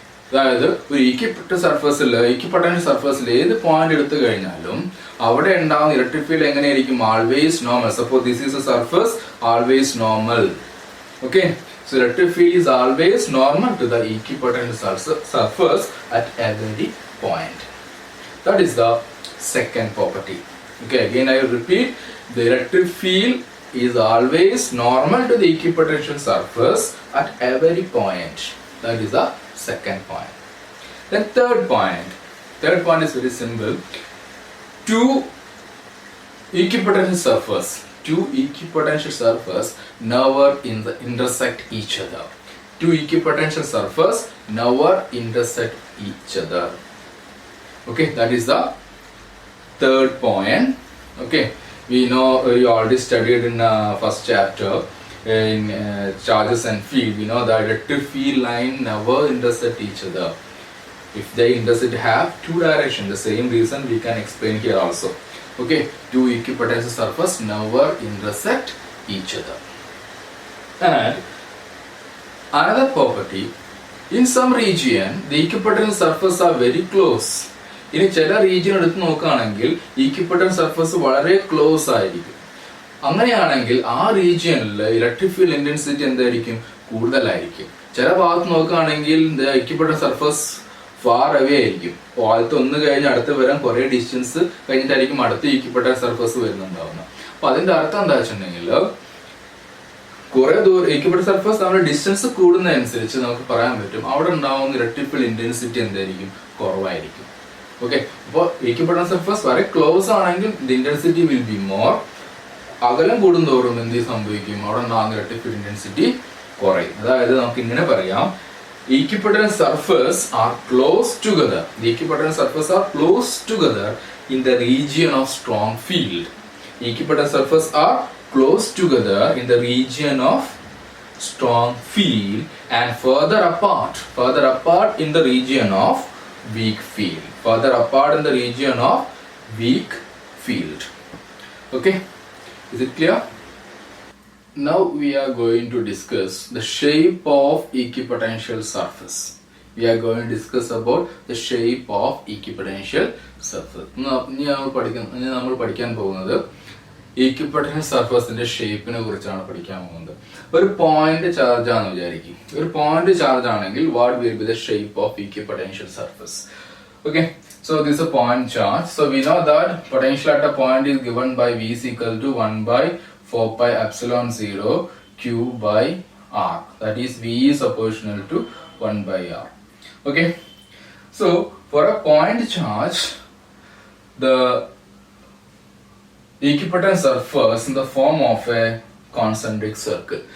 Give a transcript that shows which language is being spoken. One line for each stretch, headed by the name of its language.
Malayalam: അതായത് ഒരു ഈക്വിപൊട്ടന്റ് സർഫസിൽ ഏത് പോയിന്റ് എടുത്തു കഴിഞ്ഞാലും അവിടെ ഉണ്ടാകുന്ന ഇലക്ട്രിക് ഫീൽഡ് എങ്ങനെയായിരിക്കും, always normal.
English: Suppose this is a surface, always normal. Okay, so electric field is always normal to the equipotential surface at every point. That is the second property. Okay, again I will repeat, the electric field is always normal to the equipotential surface at every point. That is the second point. Then third point, Third point is very simple. Two equipotential surface never intersect each other. Two equipotential surface never intersect each other. Okay, that is the third point. Okay, we know you already studied in first chapter in charges and field. We know that electric field line never intersect each other. If they intersect, have two directions. The same reason we can explain here also. Okay, two equipotential surface never intersect each other. And another property, in some region the equipotential surface are very close.
Malayalam: ഇനി ചില region എടുത്ത് നോക്കുകയാണെങ്കിൽ ഈക്വിപ്പൊട്ടൻഷ്യൽ surface വളരെ close ആയിരിക്കും. അങ്ങനെയാണെങ്കിൽ ആ റീജിയനിൽ electric field intensity എന്തായിരിക്കും? കൂടുതലായിരിക്കും. ചില ഭാഗത്ത് നോക്കുകയാണെങ്കിൽ ഈക്വിപ്പൊട്ടൻഷ്യൽ സർഫസ് ഫാർ അവേ ആയിരിക്കും. ആദ്യത്തെ ഒന്ന് കഴിഞ്ഞ് അടുത്ത് വരാൻ കുറെ ഡിസ്റ്റൻസ് കഴിഞ്ഞിട്ടായിരിക്കും അടുത്ത ഈക്വിപ്പൊട്ടൻഷ്യൽ സർഫസ് വരുന്നുണ്ടാവുന്നത്. അപ്പൊ അതിന്റെ അർത്ഥം എന്താ വെച്ചിട്ടുണ്ടെങ്കിൽ കുറെ ദൂരം ഈക്വിപ്പൊട്ടൻഷ്യൽ സർഫസ് നമ്മുടെ ഡിസ്റ്റൻസ് കൂടുന്നതനുസരിച്ച് നമുക്ക് പറയാൻ പറ്റും അവിടെ ഉണ്ടാവുന്ന ഇലക്ട്രിക് ഫീൽഡ് ഇന്റൻസിറ്റി എന്തായിരിക്കും? കുറവായിരിക്കും. ഓക്കെ, അപ്പോൾ ഈക്വിപ്പൊട്ടൻഷ്യൽ സർഫസ് വളരെ ക്ലോസ് ആണെങ്കിൽ
English: The intensity will be more.
Malayalam: അകലം കൂടുന്തോറും എന്ത് സംഭവിക്കും? അവിടെ ഉണ്ടാകുന്ന ഇലക്ട്രിക് ഫീൽഡ് ഇന്റൻസിറ്റി കുറയും. അതായത് നമുക്ക് ഇങ്ങനെ പറയാം,
English: equipotential surface are close together. The equipotential surface are close together in the region of strong field. Equipotential surface are close together in the region of strong field and further apart in the region of weak field. Further apart in the region of weak field. Okay, is it clear? Now we are going to discuss the shape of equipotential surface. We are going to discuss about the shape of equipotential surface.
Malayalam: നമ്മൾ പഠിക്കാൻ പോകുന്നത് ഈക്വിപ്പൊട്ടൻഷ്യൽ സർഫസിന്റെ ഷേപ്പിനെ കുറിച്ചാണ് പഠിക്കാൻ പോകുന്നത്. ഒരു point charge ആണെന്ന് വിചാരിക്കും. ഒരു പോയിന്റ് ചാർജ് ആണെങ്കിൽ
English: What will be the shape of equipotential surface? Okay, so this is a point charge. So we know that potential at a point is given by V is equal to 1 by 4 pi epsilon 0 Q by R. That is V is proportional to 1 by R. Okay, so for a point charge, the equipotential surface in the form of a concentric circle.